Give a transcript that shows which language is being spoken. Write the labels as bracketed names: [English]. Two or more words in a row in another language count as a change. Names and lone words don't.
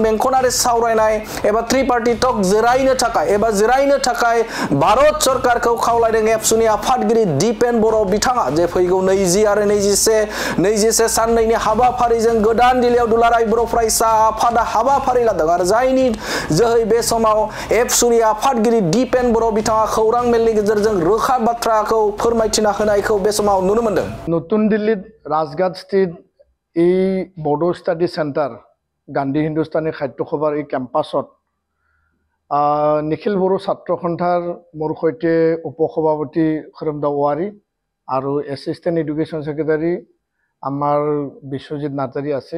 [Bodo] बेंखनारि सावरायनाय एबा त्रिपार्टी टक जिरायनो थाखाय भारत सरकारखौ खावलायदों एबसुनि आफादगिरि दिपेन बर' बिथाङा जे फैगौ 20 आरो 21 साननैनि हाबाफारिजों गोदान दिल्लीयाव दुलाराय बर' फरायसा आफादा हाबाफारि लादों आरो जायनि जोहै बे समाव एबसुनि आफादगिरि दिपेन बर' बिथाङा खौरां मेलनि गेजेरजों रोखा बाथ्राखौ फोरमायथिना होनायखौ बे समाव नुनो मोनदों। [Assamese] নতুন দিল্লীত ৰাজঘাট স্থিত এই বড়ো স্টাডি সেন্টার গান্ধী হিন্দুস্তানী সাহিত্য সভাৰ এই কেম্পাছত নিখিল বড়ো ছাত্ৰ সন্থাৰ মোৰ সৈতে উপসভাপতি খৰমদা ৱাৰী আৰু এছিষ্টেণ্ট এডুকেশ্যন ছেক্ৰেটাৰী আমাৰ বিশ্বজিৎ নাৰ্জাৰী আছে।